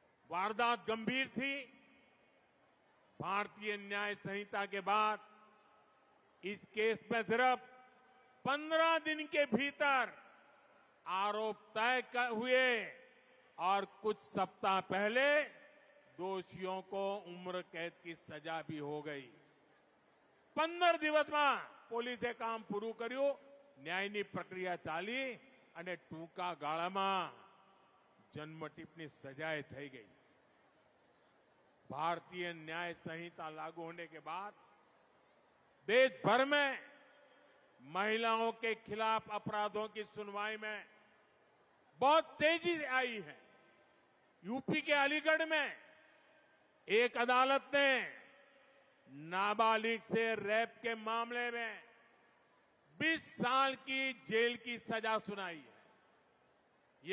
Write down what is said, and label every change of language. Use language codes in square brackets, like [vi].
[hi] वारदात गंभीर थी। भारतीय न्याय संहिता के बाद इस केस में सिर्फ 15 दिन के भीतर आरोप तय हुए और कुछ सप्ताह पहले दोषियों को उम्र कैद की सजा भी हो गई। [gu] 15 દિવસમાં પોલીસે કામ પૂરું કર્યું, ન્યાયની પ્રક્રિયા ચાલી અને ટૂંકા ગાળામાં જન્મટીપની સજાએ થઈ ગઈ। [hi] भारतीय न्याय संहिता लागू होने के बाद देश भर में महिलाओं के खिलाफ अपराधों की सुनवाई में बहुत तेजी से आई है। यूपी के अलीगढ़ में एक अदालत ने नाबालिग से रेप के मामले में 20 साल की जेल की सजा सुनाई है।